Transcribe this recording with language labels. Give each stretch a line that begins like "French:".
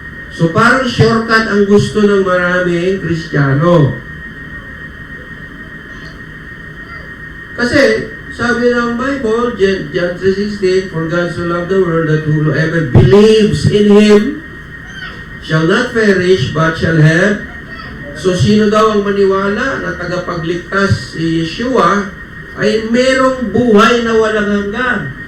Filipino: So parang shortcut ang gusto ng maraming Kristiyano. Kasi, sabi ng Bible,
English: John 3:16, "For God so loved the world that whoever believes in Him shall not perish but shall have."
Filipino: So, sino daw ang maniwala na tagapagligtas si Yeshua ay merong buhay na walang hanggan.